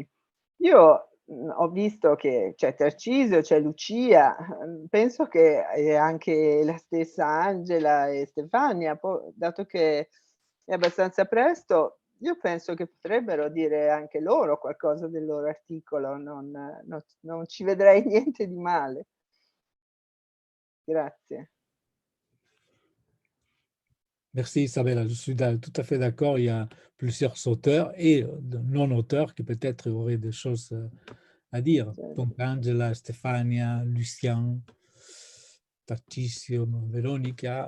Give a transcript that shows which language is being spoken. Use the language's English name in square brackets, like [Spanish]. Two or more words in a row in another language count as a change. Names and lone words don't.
[Italian] Io ho visto che c'è Tarcisio, c'è Lucia, penso che anche la stessa Angela e Stefania, dato che è abbastanza presto, io penso che potrebbero dire anche loro qualcosa del loro articolo, non ci vedrei niente di male. Grazie. [French] Merci Isabella, je suis tout à fait d'accord. Il y a plusieurs auteurs et non-auteurs qui peut-être auraient des choses à dire. Donc Angela, Stefania, Lucien, Tarcisio, Veronica.